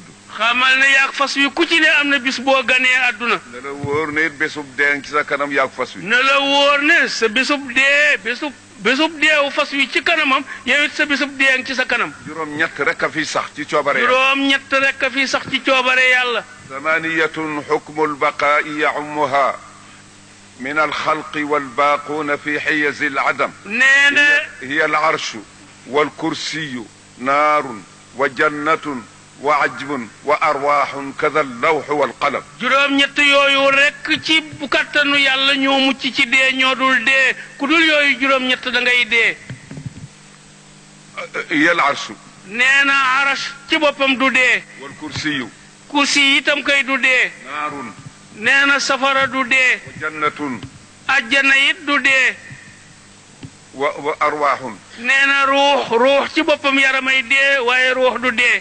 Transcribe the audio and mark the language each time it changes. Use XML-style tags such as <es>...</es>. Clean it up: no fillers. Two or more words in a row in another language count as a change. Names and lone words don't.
<wo>xamal ne yaag fas wi ku ci ne am na bis boo ganee àdduna ne la wóor ne it bésub deen ci sa kanam yaag fas wi ne la wóor ne sa bésub deewu fas wi ci kanamam yow it sa bésub dee ci sa kanam juróom-ñett rek a fi sax ci coobare yàlla juróom-ñett rek a fi sax ci coobare yàlla</wo> <ar>ثمانية حكم البقاء يعمها من الخلق والباقون في حيز العدم هي العرش والكرسي نار وجنة وعجب وأرواح كذا اللوح والقلم</ar> <wo>juróom-ñett yooyu rek ci bu kattanu yàlla ñoo mucc ci dee ñoo dul dee ku dul yooyu juróom-ñett da ngay dee</wo> <ar>هي العرش</ar> <wo>nee na arash ci boppam du dee والكرسي kursi itam kay du dee نار nee na safara du dee وجنة ajjana it du dee وأرواح nee na ruux ci boppam yaramay dee waaye ruux du dee</wo>